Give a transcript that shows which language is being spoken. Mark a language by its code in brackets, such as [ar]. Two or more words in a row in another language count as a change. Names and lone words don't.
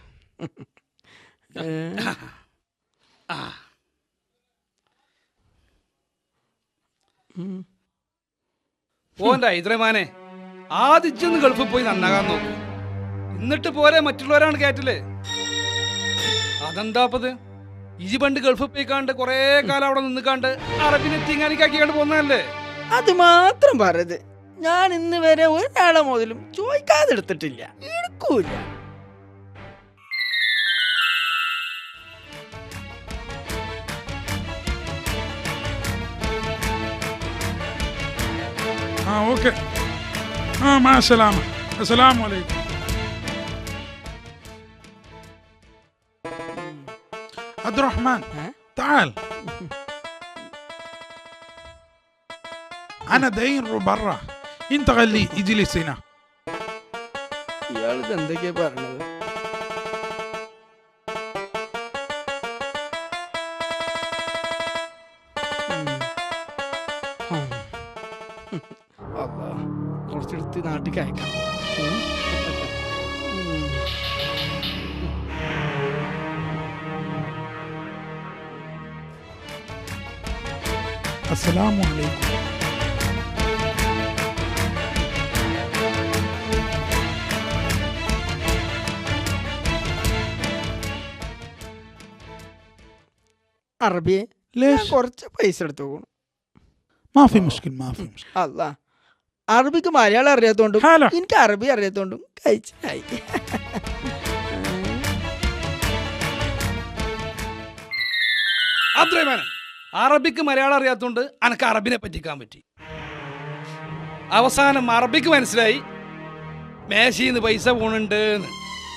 [ml] ഓന്റെ ഹൈദരമാനെ ആദ്യം ഗൾഫിൽ പോയി നന്നാകാൻ നോക്കും, എന്നിട്ട് പോരെ മറ്റുള്ളവരാണ് കയറ്റല്. അതെന്താപ്പത്? ഇജി പണ്ട് ഗൾഫിൽ പോയിക്കാണ്ട് കൊറേ കാലം അവിടെ നിന്നിക്കാണ്ട് അറബിനെ തിങ്ങാനിക്കാക്കിക്കാണ്ട് പോന്നതല്ലേ. അത് മാത്രം പറയത്, ഞാൻ ഇന്ന് വരെ ഒരാളെ മുതലും ചോദിക്കാതെ എടുത്തിട്ടില്ല, എടുക്കൂല. [ar] اوكي مع السلامة. السلام عليكم. عبد الرحمن تعال. أنا داير برا، أنت خلي اجلس هنا. [ml] ഇയാളിത് എന്തൊക്കെയാ പറഞ്ഞത്? കുറച്ചെടുത്ത് നാട്ടിൽ അയക്കാം. [ar] السلام عليكم. [ml] അറബിയെ [ar] ليش؟ [ml] കുറച്ച് പൈസ എടുത്തു പോകണം. [ar] ما في مشكلة ما في مشكلة. [ml] അല്ല, അറബിക്ക് മലയാളം അറിയാത്തോണ്ടും ഹലോ. എനിക്ക് അറബി അറിയാത്തോണ്ടും കഴിച്ചായി. അബ്ദുറഹ്മാനെ, അറബിക്ക് മലയാളം അറിയാത്തോണ്ട് അനക്ക് അറബിനെ പറ്റിക്കാൻ പറ്റി. അവസാനം അറബിക്ക് മനസ്സിലായി മേശയിന്ന് പൈസ പോണുണ്ട്.